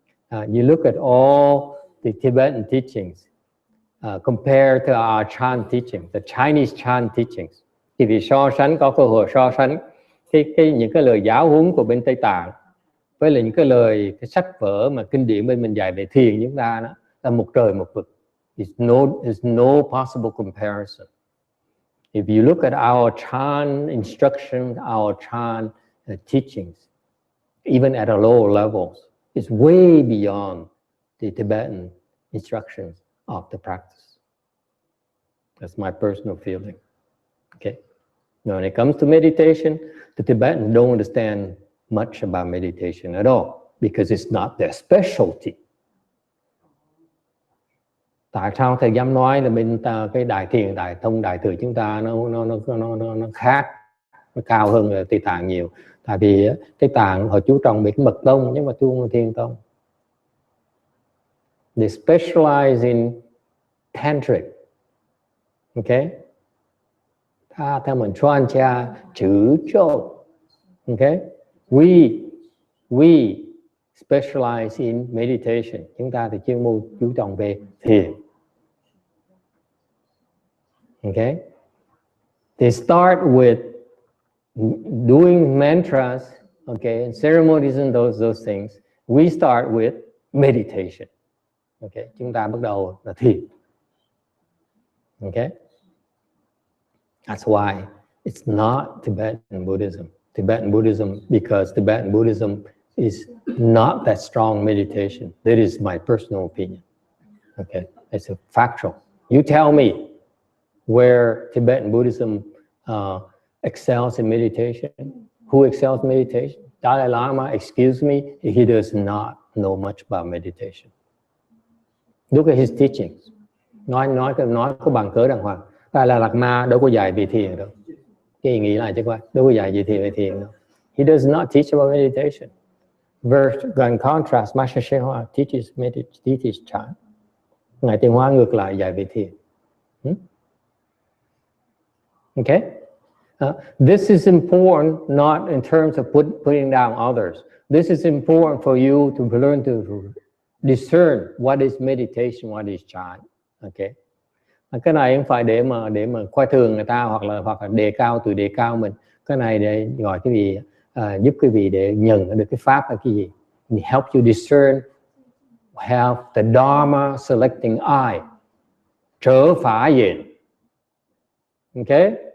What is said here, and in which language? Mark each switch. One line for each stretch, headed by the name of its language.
English: You look at all the Tibetan teachings, compared to our Chan teachings, the Chinese Chan teachings.
Vietnamese: Thì vì so sánh, có cơ hội so sánh những cái lời giáo huấn của bên Tây Tạng với là những cái lời cái sách vở mà kinh điển bên mình dạy về thiền chúng ta đó, là một trời một vực.
English: There's no possible comparison. If you look at our Chan instructions, our Chan teachings, even at a lower levels, it's way beyond the Tibetan instructions of the practice. That's my personal feeling. Okay. Now, when it comes to meditation, the Tibetans don't understand much about meditation at all because it's not their specialty.
Vietnamese: Tại sao thầy dám nói là bên ta cái đại thiền, đại thông, đại thừa chúng ta nó khác, nó cao hơn là Tây Tạng nhiều. Tại vì Tây Tạng họ chú trọng về cái mật tông nhưng mà chú là thiền tông.
English: They specialize in tantric. Okay? Ta theo mình choan cha chữ châu. Okay? We specialize in meditation.
Vietnamese: Chúng ta thì chuyên môn chú trọng về thiền.
English: Okay? They start with doing mantras, okay, and ceremonies and those things. We start with meditation. Okay?
Vietnamese: Chúng ta bắt đầu là thiền.
English: Okay? That's why it's not Tibetan Buddhism. Tibetan Buddhism, because Tibetan Buddhism is not that strong meditation. That is my personal opinion. Okay, it's a factual. You tell me where Tibetan Buddhism excels in meditation. Who excels in meditation? Dalai Lama, excuse me, he does not know much about meditation. Look at his teachings.
Vietnamese: Nói có bằng cớ đàng hoàng. Tại là Lạt Ma đâu có dạy về thiền đâu. Cái nghĩ lại chứ coi, đâu có dạy về thiền đâu.
English: He does not teach about meditation. In contrast, Master Shen Hoa teaches Chan.
Vietnamese: Ngài Tiền Hoa ngược lại dạy về thiền.
English: Okay? This is important not in terms of putting down others. This is important for you to learn to discern what is meditation, what is Chan. Okay?
Vietnamese: Cái này không phải để mà coi thường người ta hoặc là đề cao mình. Cái này để gọi cái gì giúp quý vị để nhận được cái pháp là cái gì?
English: It help you discern, help the Dharma selecting eye,
Vietnamese: trở phá diện.
English: Okay?